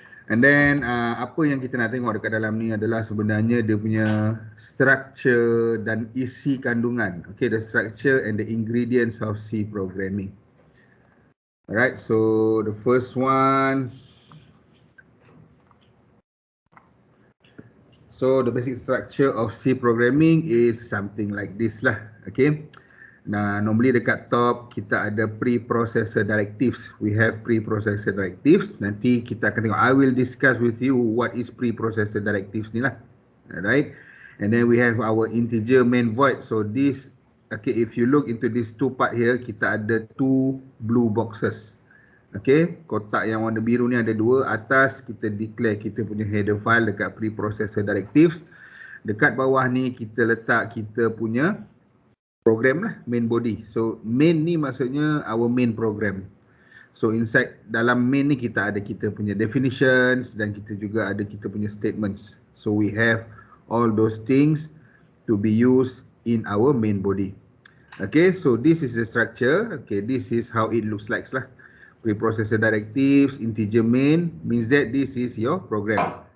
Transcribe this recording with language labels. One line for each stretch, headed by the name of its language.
English: And then
Malay: apa yang kita nak tengok dekat dalam ni adalah sebenarnya dia punya structure dan isi kandungan.
English: Okay, the structure and the ingredients of C programming. Alright, so the first one. So the basic structure of C programming is something like this lah. Okay.
Malay: Nah, normally dekat top kita ada preprocessor directives.
English: We have preprocessor directives.
Malay: Nanti kita akan tengok.
English: I will discuss with you what is preprocessor directives ni lah. Alright. And then we have our integer main void. So this, okay, if you look into this two part here,
Malay: kita ada
English: two blue boxes.
Malay: Okay, kotak yang warna biru ni ada dua. Atas kita declare kita punya header file dekat preprocessor directives. Dekat bawah ni kita letak kita punya program lah, main body.
English: So main
Malay: ni maksudnya
English: our main program. So inside
Malay: dalam main ni kita ada kita punya definitions dan kita juga ada kita punya statements.
English: So we have all those things to be used in our main body. Okay, so this is the structure. Okay, this is how it looks like lah. Preprocessor directives, integer main means that this is your program.